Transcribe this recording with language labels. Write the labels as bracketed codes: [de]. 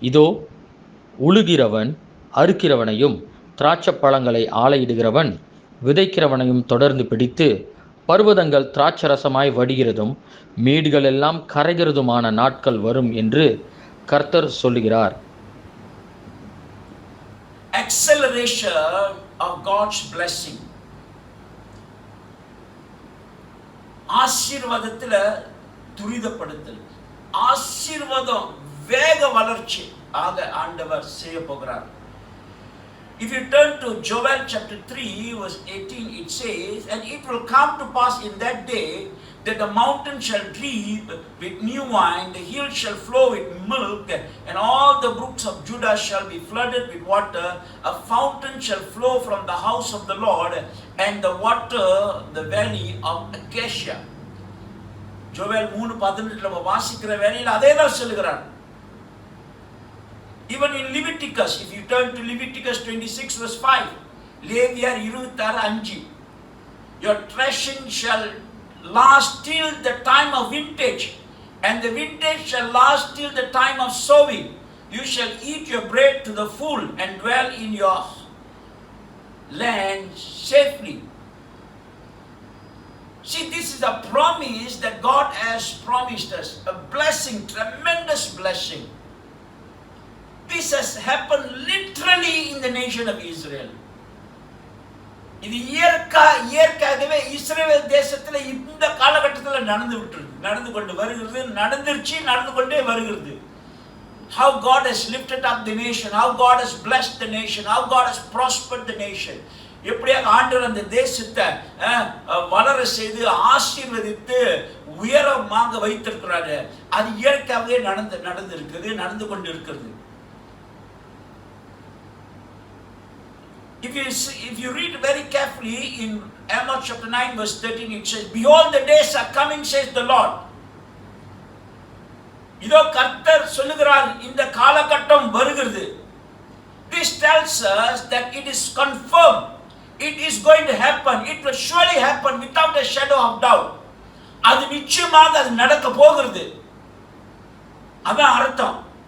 [ta] இதோ உழுகிறவன் அறுக்கிறவனையும் திராட்சப்பழங்களை ஆலையிடுகிறவன் விதைக்கிறவனையும் தொடர்ந்து பிடித்து பர்வதங்கள் திராட்சரசமாய் வடிகிறதும் மேடுகள் எல்லாம் கரைகிறதுமான நாட்கள் வரும் என்று கர்த்தர் சொல்லுகிறார். [en] Acceleration of God's blessing. [ta] ஆசீர்வாதத்துல துரிதப்படுத்தல், ஆசீர்வாதம் வேக வளர்ச்சி ஆக ஆண்டவர் செய்ய போகிறார். [en] If you turn to Joel chapter 3 verse 18, it says, and it will come to pass in that day that the mountain shall drip with new wine, the hills shall flow with milk, and all the brooks of Judah shall be flooded with water. A fountain shall flow from the house of the Lord, and the water the valley of Acacia. [ta] Joel 3:18 நம்ம வாசிக்கிற வேளையில் அதே தான் சொல்லுகிறார். [en] Even in Leviticus, if you turn to Leviticus 26 verse 5, லேவியர் 26:5, your threshing shall last till the time of vintage, and the vintage shall last till the time of sowing. You shall eat your bread to the full and dwell in your land safely. See, this is a promise that God has promised us. A blessing, tremendous blessing. This has happened literally in the nation of Israel. [ta] இது இயற்கையாகவே இஸ்ரவேல் தேசத்தில் இந்த காலகட்டத்தில் நடந்து கொண்டு வருகிறது, நடந்து கொண்டே வருகிறது. [en] How God has lifted up the nation, how God has blessed the nation, how God has prospered the nation. [ta] எப்படியாக ஆண்டவர் அந்த தேசத்தை வளர செய்து ஆசீர்வதித்து உயரமாக வைத்திருக்கிறாரு. அது இயற்கையாகவே நடந்து கொண்டு இருக்கிறது. [en] If you read very carefully in Amos chapter 9 verse 13, it says, "Behold, the days are coming, says the Lord." [ta] இதோ கர்த்தர் சொல்லுகிறார், இந்த காலகட்டம் வருகிறது. [en] This tells us that it is confirmed. It is going to happen. It will surely happen without a shadow of doubt. [ta] அது நிச்சயமாக அது நடக்க போகிறது. அதான் அர்த்தம்.